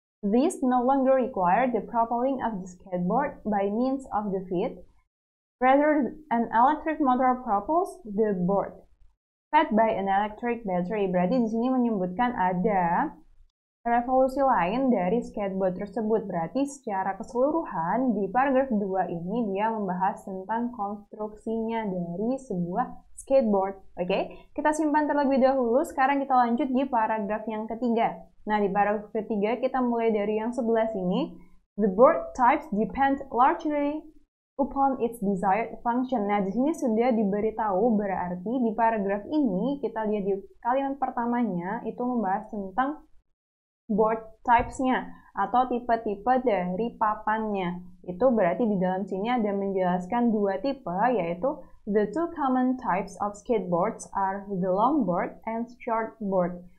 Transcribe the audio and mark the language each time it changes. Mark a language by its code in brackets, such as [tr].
[en] These no longer require the propelling of the skateboard by means of the feet. Rather, an electric motor propels the board, fed by an electric battery. [id] Berarti di sini menyebutkan ada revolusi lain dari skateboard tersebut. Berarti secara keseluruhan di paragraf 2 ini dia membahas tentang konstruksinya dari sebuah skateboard. Oke, kita simpan terlebih dahulu. Sekarang kita lanjut di paragraf yang ketiga. Nah, di paragraf ketiga kita mulai dari yang sebelah sini. [en] The board types depend largely upon its desired function. [id] Nah, di sini sudah diberitahu, berarti di paragraf ini kita lihat di kalimat pertamanya itu membahas tentang board types-nya atau tipe-tipe dari papannya. Itu berarti di dalam sini ada menjelaskan dua tipe, yaitu [en] the two common types of skateboards are the long board and short board.